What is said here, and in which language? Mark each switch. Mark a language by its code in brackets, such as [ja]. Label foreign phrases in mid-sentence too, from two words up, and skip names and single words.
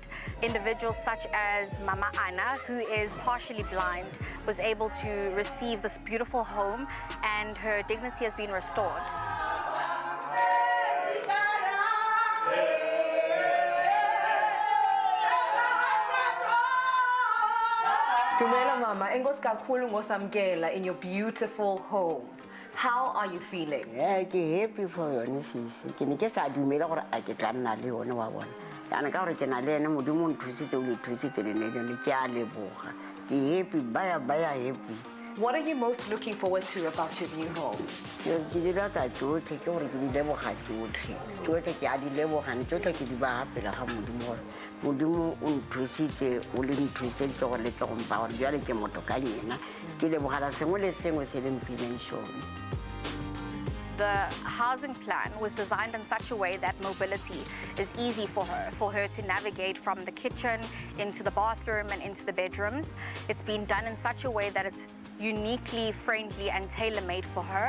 [en] Individuals such as Mama Anna, who is partially blind, was able to receive this beautiful home and her dignity has been restored. Dumela Mama, [xh] enkosi kakhulu ngosamkela [en] in your beautiful home. How are you feeling? [tn] Ke [en] happy for [tn] yone sisi. Ke ne ke sa dumela gore a ke tla nna le yone wa bona. Yana ka gore ke na le ene modimo nthusitse o le thusitse le ne ke a leboga. Ke happy baya happy. [en] What are you most looking forward to about your new home? [tn] Ke di rata tsotlhe ke gore ke di leboga tsotlhe ke a di leboga tsotlhe ke di ba hapela ga modimo modimo o nthusitse o le nthusitse gore le tlo mpa gore jale ke motho ka yena ke lebogala sengwe le sengwe se le mpileng sone. [en] The housing plan was designed in such a way that mobility is easy for her to navigate from the kitchen into the bathroom and into the bedrooms. It's been done in such a way that it's uniquely friendly and tailor-made for her.